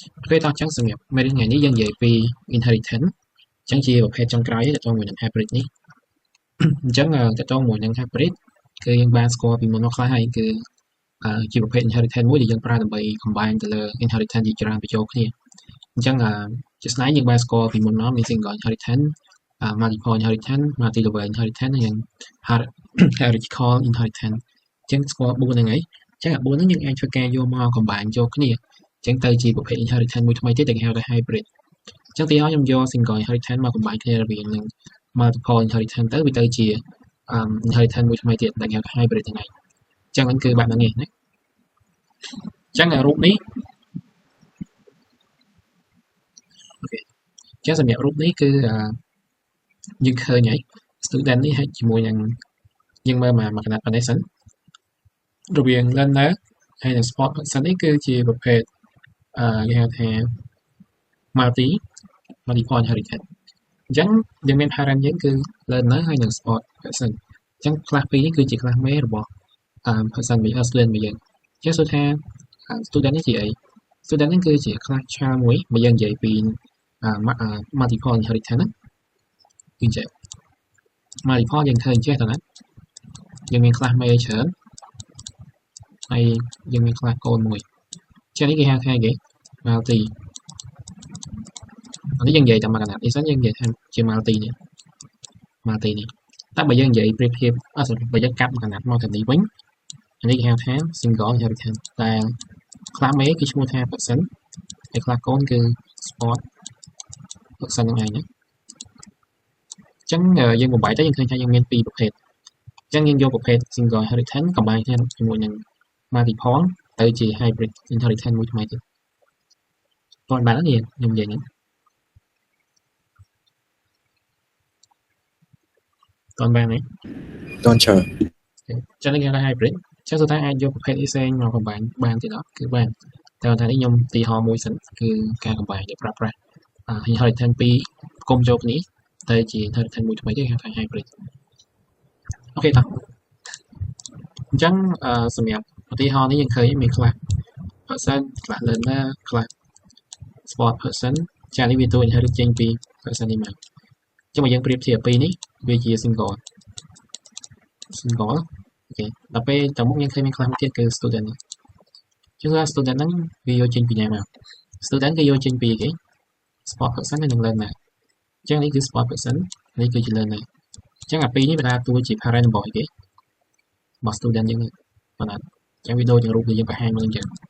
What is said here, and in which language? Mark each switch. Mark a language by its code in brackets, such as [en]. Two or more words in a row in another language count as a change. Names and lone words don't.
[km] ពេលតោះចឹងសម្រាប់មេរៀនថ្ងៃនេះយើងនិយាយពី inheritance ចឹងជាប្រភេទចុងក្រោយតទៅមួយនឹង hybrid នេះអញ្ចឹងតទៅមួយនឹង hybrid គឺយើងបានស្គាល់ ពីមុនមកខ្លះហើយគឺជាប្រភេទ inheritance មួយដែលយើងប្រើដើម្បី combine ទៅលើ inheritance ជាច្រើនបញ្ចូលគ្នាអញ្ចឹងជា ស្ដែងយើងបានស្គាល់ពីមុនមកមាន [en] single inheritance multiple inheritance multi level inheritance [km] និង [en] hierarchical inheritance [km] អញ្ចឹងស្គាល់4ហ្នឹងហើយអញ្ចឹង4ហ្នឹងយើងអាចធ្វើការយកមក combine ចូលគ្នាអញ្ចឹងទៅជាប្រភេទ inheritance មួយថ្មីទៀតដែលគេហៅថា hybrid អញ្ចឹងទីឲ្យខ្ញុំយក [en] single inheritance [km] មក combine គ្នារវាងនឹង [en] multiple inheritance [km] ទៅជា inheritance មួយថ្មីទៀតដែលគេហៅថា hybrid ហ្នឹងហើយអញ្ចឹងហ្នឹងគឺបែបហ្នឹងឯងណាអញ្ចឹងរូបនេះ អូខេអញ្ចឹងសម្រាប់រូបនេះគឺយើងឃើញហើយ student នេះហើយជាមួយនឹងយើងមើលមកកណាត់ប៉ុណ្ណេះសិនរវាង learner ហើយនិង [en] sport person [km] នេះគឺជាប្រភេទគេហៅថា [en] multiple inheritance [km] អញ្ចឹងយើងមាន parent យើងគឺ learner ហើយនិង [en] sport person [km] អញ្ចឹង class 2នេះគឺជា class មេរបស់person មួយ student មួយយើងអញ្ចឹងសួរថា student នេះជាអី student នេះគឺជា [en] class child [km] មួយបើយើងនិយាយពី [en] multiple inheritance [km] គឺចេះ multiple យើងឃើញចេះតើណាយើងមាន class មេច្រើនហើយយើងមាន class កូនមួយចឹងនេះគេហៅថាគេ multi នេះយើងនិយាយតាមកណាត់នេះសិនយើងនិយាយថាជា multi នេះតែបើយើងនិយាយប្រៀបធៀបបើយើងកាត់ កណាត់មកទៅនេះវិញនេះគេហៅថា [en] single inheritance [km] តែ class មេគឺឈ្មោះថា person ហើយ class កូនគឺ [en] sport person [km] ហ្នឹងឯងណាចឹងយើងបំបែកទៅយើងឃើញថាយើងមាន2ប្រភេទចឹងយើងយកប្រភេទ [en] single inheritance combine [km] គ្នាជាមួយនឹង multiple ទៅជា [en] hybrid inheritance [km] មួយថ្មីទៀតតោះបាននេះខ្ញុំនិយាយហ្នឹងតោះបានទេ តន់chờ ចឹងគេហៅថា hybrid ចឹងសុទ្ធតែអាចយកប្រភេទផ្សេងមក combine បានទៀតអត់គឺបានតែថានេះខ្ញុំទីហោមួយសិនគឺការ combine យកប្រើប្រាស់inheritance ពីរផ្គុំចូលគ្នាទៅជា inheritance មួយថ្មីទៀតគេហៅថា hybrid អូខេតោះអញ្ចឹងសម្រាប់ឧទាហរណ៍នេះយើងឃើញមាន [en] class person class learner class sport person [km] ចានេះវាតួ inherit ចេញពី person នេះមកអញ្ចឹងបើយើងប្រៀបធៀបពីរនេះវាជា single អូខេដល់ពេលតមុខយើងឃើញមាន class មួយទៀតគឺ student អញ្ចឹង student ហ្នឹងវាយកចេញពីណាមក student គេយកចេញពីគេ [en] sport person [km] ហើយនិង learner អញ្ចឹងនេះគឺ [en] sport person [km] នេះគឺជា learner អញ្ចឹងអាពីរនេះវាដើរតួជា parent របស់គេរបស់ student យើងប៉ុណ្ណាអញ្ចឹងវាដូចនឹងរូបដែលយើងបង្ហាញមុនអញ្ចឹង